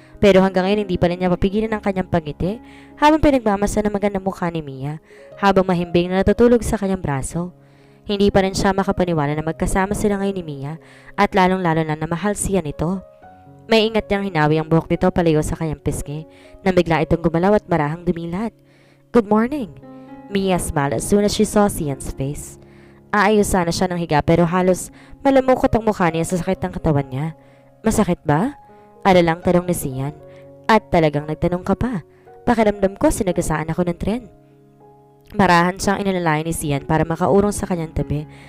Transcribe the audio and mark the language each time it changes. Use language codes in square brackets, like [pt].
[tl] Pero hanggang ngayon hindi pa rin niya mapigilan ang kanyang pagngiti habang pinagmamasa ng magandang mukha ni Mia habang mahimbing na natutulog sa kanyang braso. Hindi pa rin siya makapaniwala na magkasama sila ngayon ni Mia at lalong-lalo na mahal siya nito. May ingat niyang hinawi ang buhok nito palayo sa kanyang pisngi nang bigla itong gumalaw at marahang dumilat. [en] Good morning. Mia smiled as soon as she saw Sian's face. [tl] Aayos sana siya ng higa pero halos malamukot ang mukha niya sa sakit ng katawan niya. Masakit ba? Alalang tanong ni Sian. At talagang nagtanong ka pa. Pakiramdam ko sinagasaan ako ng tren. Marahan siyang inalalayan ni Sian para makaurong sa kanyang tabi.